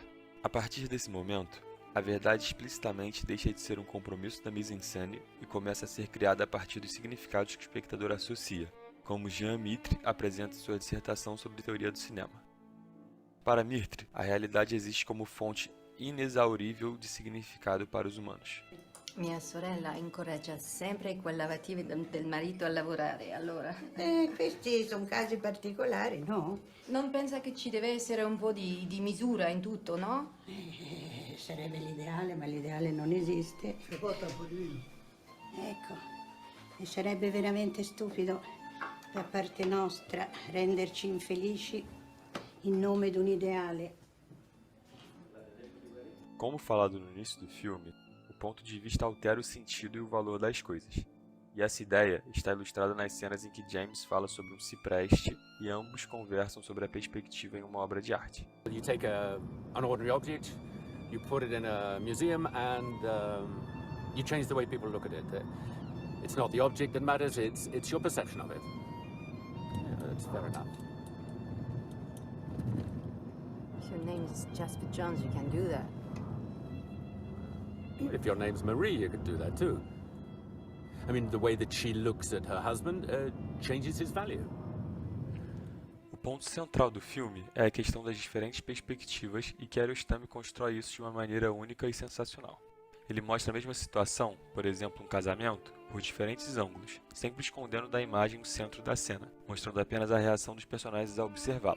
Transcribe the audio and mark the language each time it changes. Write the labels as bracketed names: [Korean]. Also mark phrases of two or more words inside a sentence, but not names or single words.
[Portuguese] A partir desse momento, a verdade explicitamente deixa de ser um compromisso da mise-en-scène e começa a ser criada a partir dos significados que o espectador associa, como Jean Mitre apresenta sua dissertação sobre teoria do cinema. Para Mitre, a realidade existe como fonte inexaurível [Italian] di significato [Portuguese] para os humanos. [Italian] Mia sorella incoraggia sempre quel lavativo del marito a lavorare, allora. Questi sono casi particolari, no? Non pensa che ci deve essere un po' di misura in tutto, no? Sarebbe l'ideale, ma l'ideale non esiste. Ecco, e sarebbe veramente stupido da parte nostra renderci infelici in nome di un ideale. [Portuguese] Como falado no início do filme, o ponto de vista altera o sentido e o valor das coisas. E essa ideia está ilustrada nas cenas em que James fala sobre um cipreste e ambos conversam sobre a perspectiva em uma obra de arte. [English] You take an ordinary object, you put it in a museum and you change the way people look at it. It's not the object that matters, it's your perception of it. Yeah, that's fair enough. If your name is Jasper Jones, you can do that. If your name's Marie, you could do that too. I mean, the way that she looks at her husband changes his value. [Portuguese] O ponto central do filme é a questão das diferentes perspectivas e Kiarostami constrói isso de uma maneira única e sensacional. Ele mostra a mesma situação, por exemplo, um casamento, por diferentes ângulos, sempre escondendo da imagem o centro da cena, mostrando apenas a reação dos personagens ao observá-la.